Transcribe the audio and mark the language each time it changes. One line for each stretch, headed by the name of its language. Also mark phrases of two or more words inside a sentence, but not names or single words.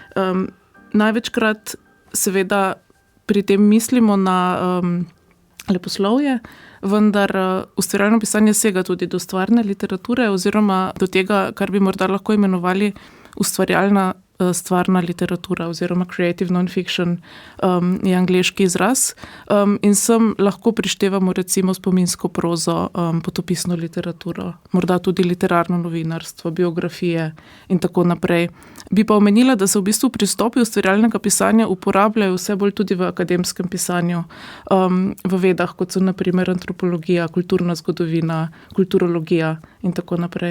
Slovenian: Največkrat seveda pri tem mislimo na leposlovje, vendar ustvarjalno pisanje sega tudi do stvarne literature oziroma do tega, kar bi morda lahko imenovali ustvarjalna stvarna literatura oziroma
English: creative non-fiction
Slovenian: je angleški izraz. In sem lahko prištevamo recimo spominsko prozo, potopisno literaturo, morda tudi literarno novinarstvo, biografije in tako naprej. Bi pa omenila, da se v bistvu pristopi ustvarjalnega pisanja uporabljajo vse bolj tudi v akademskem pisanju, v vedah, kot so na primer antropologija, kulturna zgodovina, kulturologija in tako naprej.